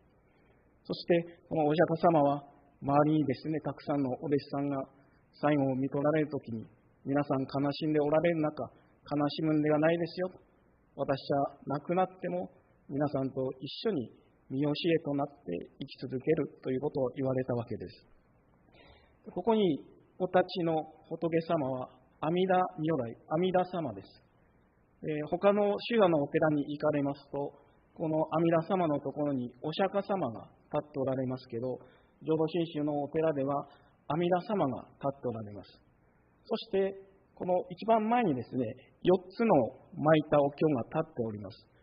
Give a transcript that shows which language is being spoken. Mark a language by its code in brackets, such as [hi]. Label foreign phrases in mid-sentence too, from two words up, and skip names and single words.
[ja] そしてこのお釈迦様は周りにですね、たくさんのお弟子さんが最後を見取られるときに、皆さん悲しんでおられる中、悲しむんではないですよと、私は亡くなっても皆さんと一緒に見教えとなって生き続けるということを言われたわけです。ここにお立ちの仏様は阿弥陀如来、阿弥陀様です。他の宗派のお寺に行かれますと、この阿弥陀様のところにお釈迦様が立っておられますけど、浄土真宗のお寺では阿弥陀様が立っておられます。そしてこの一番前にですね、4つの巻いたお経が立っております。